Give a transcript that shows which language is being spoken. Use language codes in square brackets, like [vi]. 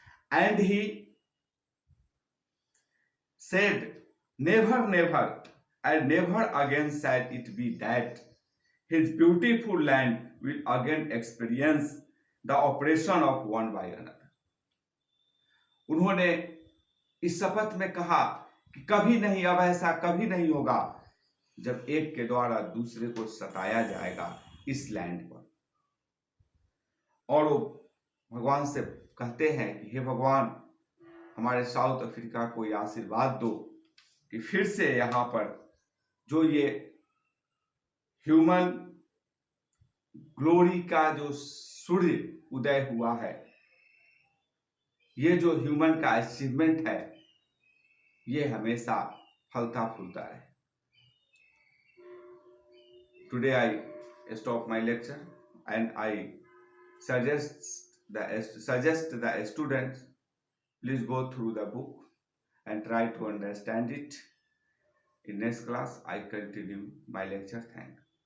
[en] And he said, never, never, and never again shall it be that his beautiful land will again experience the oppression of one by another. [hi] उन्होंने इस शपथ में कहा कि कभी नहीं, अब ऐसा कभी नहीं होगा जब एक के द्वारा दूसरे को सताया जाएगा इस लैंड पर। और वो भगवान से कहते हैं कि हे भगवान, हमारे साउथ अफ्रीका को ये आशीर्वाद दो कि फिर से यहाँ पर जो ये ह्यूमन ग्लोरी का जो सूर्य उदय हुआ है, ये जो ह्यूमन का अचीवमेंट है, ये हमेशा फलता फूलता रहे। [en] Today I stop my lecture and I suggest the students, please go through the book and try to understand it. In next class I continue my lecture. Thank you.